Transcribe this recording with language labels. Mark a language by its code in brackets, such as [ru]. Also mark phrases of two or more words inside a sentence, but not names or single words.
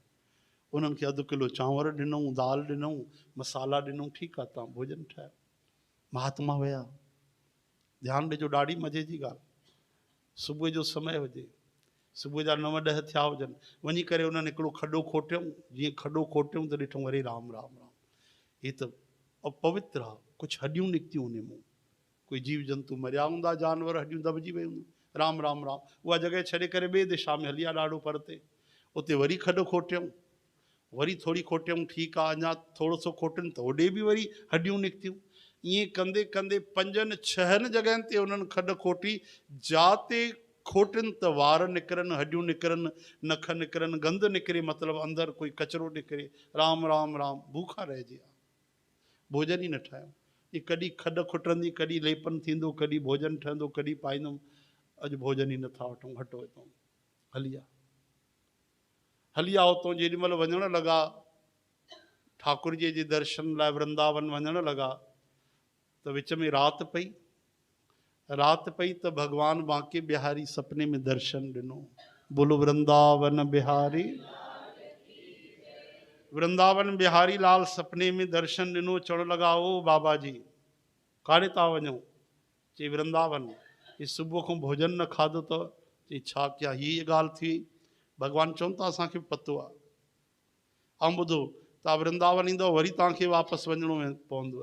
[sd] उन्हनि खे अधु किलो चांवर ॾिनऊं, दाल ॾिनऊं, मसाला ॾिनऊं, ठीकु आहे, तव्हां भोजन ठाहियो। महात्मा विया, ध्यानु ॾिजो, ॾाढी मज़े जी ॻाल्हि, सुबुह जो समय हुजे, सुबुह जा 9-10 थिया हुजनि, वञी करे उन्हनि हिकिड़ो खॾो खोटियऊं, जीअं खॾो खोटियऊं त ॾिठूं, अरे राम राम राम, हे त अपवित्र आहे, कुझु हॾियूं निकितियूं उन मां, कोई जीव जंतु मरिया हूंदा, जानवर, हॾियूं दॿिजी वियूं, राम राम राम। उहा जॻह छॾे करे ॿिए दिशा में हलिया, ॾाढो परते, उते वरी खॾो खोटियऊं, वरी थोरी खोटियऊं, ठीकु आहे, अञा थोरो सो खोटनि त होॾे बि वरी हॾियूं निकितियूं। ईअं कंदे कंदे 5-6 जॻहियुनि ते उन्हनि खॾ खोटी, जाते खोटनि त वार निकिरनि, हॾियूं निकिरनि, नख निकिरनि, गंद निकिरे, मतिलबु अंदरि कोई कचिरो निकिरे, राम राम राम, भूखा रहिजी विया, भोजन ई न ठाहियो। ये कॾहिं खॾ खुटंदी, कॾहिं लेपन थींदो, कॾहिं भोजन ठहंदो, कॾहिं पाईंदुमि, अॼु भोजन ई नथा वठूं, हटो हितां, हलिया हलिया। उतां जेॾी महिल वञणु लॻा, ठाकुर जी जे दर्शन लाइ वृंदावन वञणु लॻा, त विच में राति पई त भगवान बांके बिहारी सपने में दर्शन ॾिनो। बोलो वृंदावन बिहारी, वृंदावन बिहारी लाल सपने में दर्शन ॾिनो। चवणु लॻा, ओ बाबा जी काॾे था वञो? चई वृंदावन। ये सुबुह खां भोजन न खाधो अथव? चई छा कया, हीअ ॻाल्हि थी। भगवान चवनि था असांखे पतो आहे, ऐं ॿुधो, तव्हां वृंदावन ईंदव वरी तव्हांखे वापसि वञिणो पवंदव।